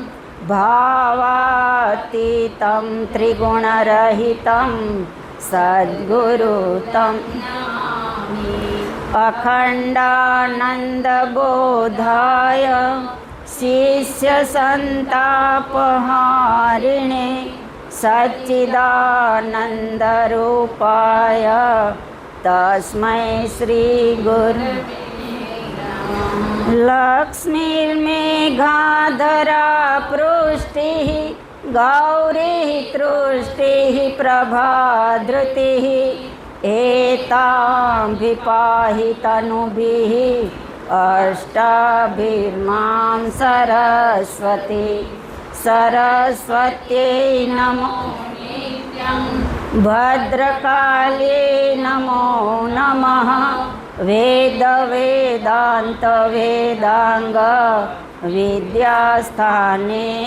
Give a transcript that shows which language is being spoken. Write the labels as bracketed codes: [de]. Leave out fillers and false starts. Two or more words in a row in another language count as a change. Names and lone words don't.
[sa] भावातीतम त्रिगुणरहितम सद्गुरुतम अखंडानंदबोधाय शिष्य संतापहारिणे सच्चिदानंदरूपाय तस्मै श्री गुरु लक्ष्मीर्मेघाधरा पृष्टि गौरी तृष्टिः प्रभाधृतिः एतां विपाहि तनुभिः अष्टाभिर्मां सरस्वती सरस्वत्यै नमो भद्रकाले नमो नमः वेद वेदांत वेदांग विद्यास्थाने